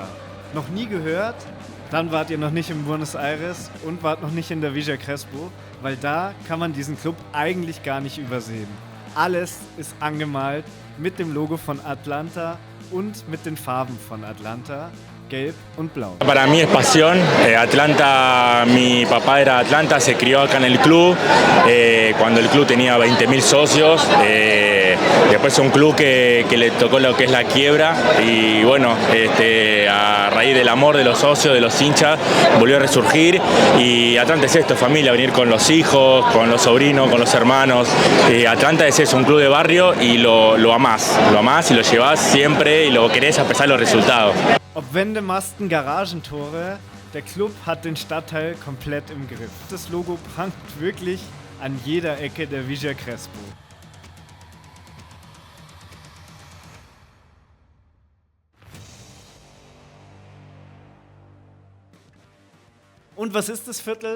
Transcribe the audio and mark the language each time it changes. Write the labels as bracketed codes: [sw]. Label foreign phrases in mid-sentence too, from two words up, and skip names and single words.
[de] Noch nie gehört? Dann wart ihr noch nicht in Buenos Aires und wart noch nicht in der Villa Crespo, weil da kann man diesen Club eigentlich gar nicht übersehen. Alles ist angemalt mit dem Logo von Atlanta und mit den Farben von Atlanta, gelb und blau. [es] Para mí es pasión. Atlanta, mi papá era Atlanta, se crió acá en el club, cuando el club tenía 20.000 socios. Después es un club que le tocó lo que es la quiebra y bueno, a raíz del amor de los socios, de los hinchas, volvió a resurgir y Atlanta es esto, familia, venir con los hijos, con los sobrinos, con los hermanos. Atlanta es eso, un club de barrio y lo amás y lo llevás siempre y lo querés a pesar de los resultados. [de] Ob Wände, Masten, Garagentore, der Club hat den Stadtteil komplett im Griff. Das Logo prangt wirklich an jeder Ecke der Villa Crespo. Und was ist das Viertel?